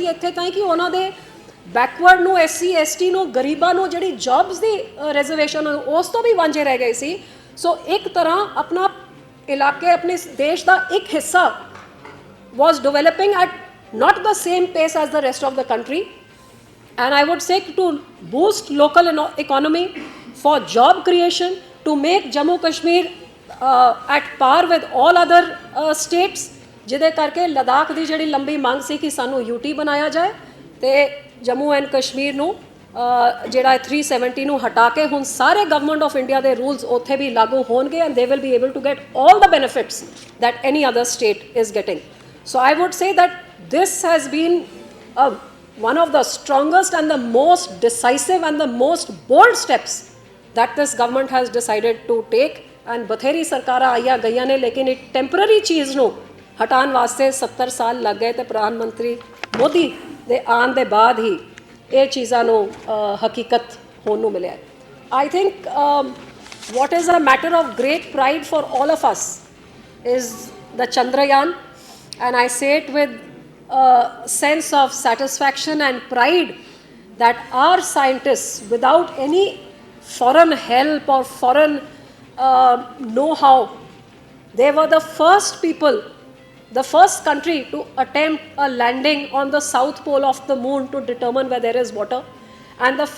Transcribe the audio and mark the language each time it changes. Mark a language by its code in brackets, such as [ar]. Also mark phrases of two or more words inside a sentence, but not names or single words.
[pa] ਇੱਥੇ ਤਾਈਂ ਕਿ ਉਹਨਾਂ ਦੇ ਬੈਕਵਰਡ ਨੂੰ, SC ST ਨੂੰ, ਗਰੀਬਾਂ ਨੂੰ ਜਿਹੜੀ ਜੌਬਸ ਦੀ ਰਿਜ਼ਰਵੇਸ਼ਨ ਉਸ ਤੋਂ ਵੀ ਵਾਂਝੇ ਰਹਿ ਗਏ ਸੀ। ਸੋ ਇੱਕ ਤਰ੍ਹਾਂ ਆਪਣਾ ਇਲਾਕੇ, ਆਪਣੇ ਦੇਸ਼ ਦਾ ਇੱਕ ਹਿੱਸਾ [en] was developing at not the same pace as the rest of the country. And I would say to boost local economy, for job creation, to make Jammu Kashmir at par with all other states, [pa] ਜਿਹਦੇ ਕਰਕੇ ਲਦਾਖ ਦੀ ਜਿਹੜੀ ਲੰਬੀ ਮੰਗ ਸੀ ਕਿ ਸਾਨੂੰ UT ਬਣਾਇਆ ਜਾਏ ਤੇ ਜੰਮੂ ਐਂਡ ਕਸ਼ਮੀਰ ਨੂੰ ਜਿਹੜਾ 370 ਨੂੰ ਹਟਾ ਕੇ ਹੁਣ ਸਾਰੇ ਗਵਰਨਮੈਂਟ ਆਫ ਇੰਡੀਆ ਦੇ ਰੂਲਸ ਉੱਥੇ ਵੀ ਲਾਗੂ ਹੋਣਗੇ [en] and they will be able to get all the benefits that any other state is getting. So I would say that this has been one of the strongest and the most decisive and the most bold steps that this government has decided to take. [pa] And ਬਥੇਰੀ ਸਰਕਾਰਾਂ ਆਈਆਂ ਗਈਆਂ ਨੇ, ਲੇਕਿਨ ਇੱਕ ਟੈਂਪਰਰੀ ਚੀਜ਼ ਨੂੰ ਹਟਾਉਣ ਵਾਸਤੇ 70 ਸਾਲ ਲੱਗ ਗਏ ਤੇ ਪ੍ਰਧਾਨ ਮੰਤਰੀ ਮੋਦੀ ਦੇ ਆਉਣ ਦੇ ਬਾਅਦ ਹੀ ਇਹ ਚੀਜ਼ਾਂ ਨੂੰ ਹਕੀਕਤ ਹੋਣ ਨੂੰ ਮਿਲਿਆ। [en] I think what is a matter of great pride for all of us is the Chandrayaan, and I say it with a sense of satisfaction and pride that our scientists, without any foreign help or foreign know-how, they were the first people, the first country to attempt a landing on the south pole of the moon to determine where there is water.